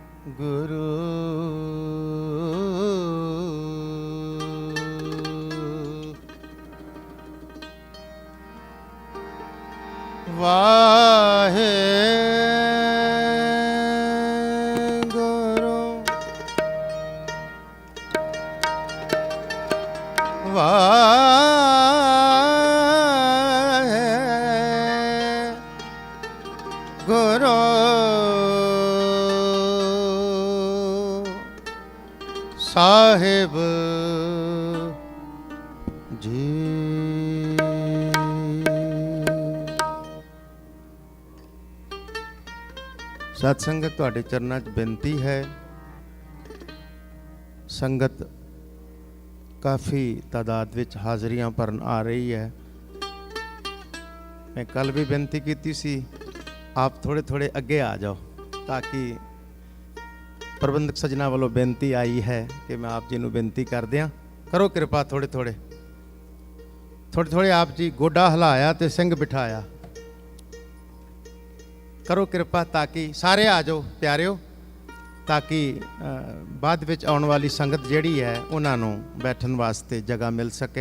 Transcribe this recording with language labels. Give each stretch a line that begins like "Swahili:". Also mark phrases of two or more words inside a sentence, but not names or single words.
Punjabi: ਗੁਰੂ ਵਾਹੇ ਗੁਰੂ ਵਾਹੇ ਗੁਰੂ ਸਾਹਿਬ ਜੀ। ਸਤ ਸੰਗਤ ਤੁਹਾਡੇ ਚਰਨਾਂ 'ਚ ਬੇਨਤੀ ਹੈ, ਸੰਗਤ ਕਾਫ਼ੀ ਤਾਦਾਦ ਵਿਚ ਹਾਜ਼ਰੀਆਂ ਭਰਨ ਆ ਰਹੀ ਹੈ। ਮੈਂ ਕਲ ਭੀ ਬੇਨਤੀ ਕੀ ਸੀ, ਆਪ ਥੋੜ੍ਹੇ ਥੋੜ੍ਹੇ ਅਗੇ ਆ ਜਾਓ, ਤਾਕਿ ਪ੍ਰਬੰਧਕ ਸਜਣਾ ਵਾਲੋਂ ਬੇਨਤੀ ਆਈ ਹੈ ਕਿ ਮੈਂ ਆਪ ਜੀ ਨੂੰ ਬੇਨਤੀ ਕਰ ਦਿਆਂ, ਕਰੋ ਕਿਰਪਾ ਥੋੜ੍ਹੇ ਥੋੜ੍ਹੇ ਆਪ ਜੀ ਗੋਡਾ ਹਿਲਾਇਆ ਤੇ ਸਿੰਘ ਬਿਠਾਇਆ, ਕਰੋ ਕਿਰਪਾ ਤਾਕਿ ਸਾਰੇ ਆ ਜਾਓ ਪਿਆਰਿਓ, ਤਾਕਿ ਬਾਅਦ ਵਿਚ ਆਉਣ ਵਾਲੀ ਸੰਗਤ ਜਿਹੜੀ ਹੈ ਉਨ੍ਹਾਂ ਨੂੰ ਬੈਠਣ ਵਾਸਤੇ ਜਗ੍ਹਾ ਮਿਲ ਸਕੇ।